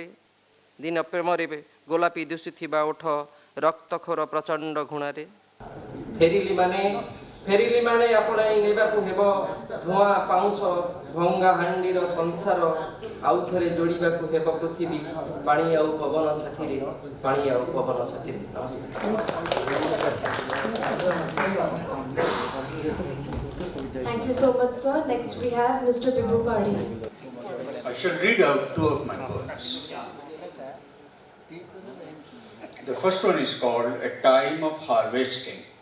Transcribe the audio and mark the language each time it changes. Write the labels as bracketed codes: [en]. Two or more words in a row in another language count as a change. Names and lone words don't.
[or] ଦିନ ପ୍ରେମରେ ଗୋଲାପୀ ଦିଶୁଥିବା ଓଠ, ରକ୍ତଖୋର ପ୍ରଚଣ୍ଡ ଘୃଣାରେ। ଫେରିଲି ମାନେ ଆପଣାଇ ନେବାକୁ ହେବ ଧୂଆଁ ପାଉଁଶ ଭଙ୍ଗା ହାଣ୍ଡିର ସଂସାର, ଆଉ ଥରେ ଯୋଡ଼ିବାକୁ ହେବ ପୃଥିବୀ ପାଣି ଆଉ ପବନ ସାଥିରେ, ପାଣି ଆଉ ପବନ ସାଥିରେ। [en] Thank you so much, sir. Next we have Mr. Bibhu Padi. I shall read out two of my poems. The first one is called A Time of Harvesting.